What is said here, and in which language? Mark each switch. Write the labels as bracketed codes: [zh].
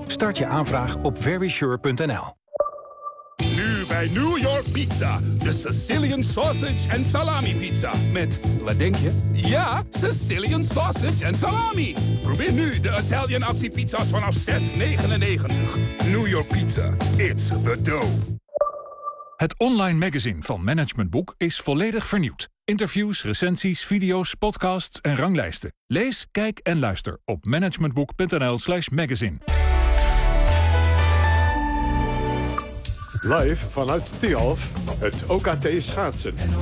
[nl] Start je aanvraag op verisure.nl. Nu bij New York Pizza, de Sicilian Sausage en Salami Pizza. Met, wat denk je? Ja, Sicilian Sausage en Salami. Probeer nu de Italian actiepizza's vanaf €6,99. [en] New York Pizza, it's the dough. [nl] Het online magazine van Management Boek is volledig vernieuwd. Interviews, recensies, video's, podcasts en ranglijsten. Lees, kijk en luister op managementboek.nl/magazine. Live vanuit Tialf, het OKT schaatsen.